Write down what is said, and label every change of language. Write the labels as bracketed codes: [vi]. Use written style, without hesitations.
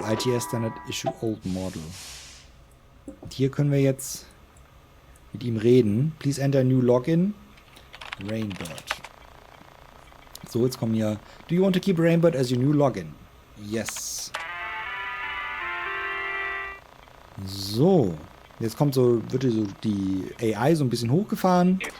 [en] ITS Standard Issue Old Model. [de] Und hier können wir jetzt mit ihm reden. [en] Please enter a new login. Rainbird. [de] So, jetzt kommen hier. [en] Do you want to keep Rainbird as your new login? Yes. So. [de] Jetzt kommt wird so die AI so ein bisschen hochgefahren.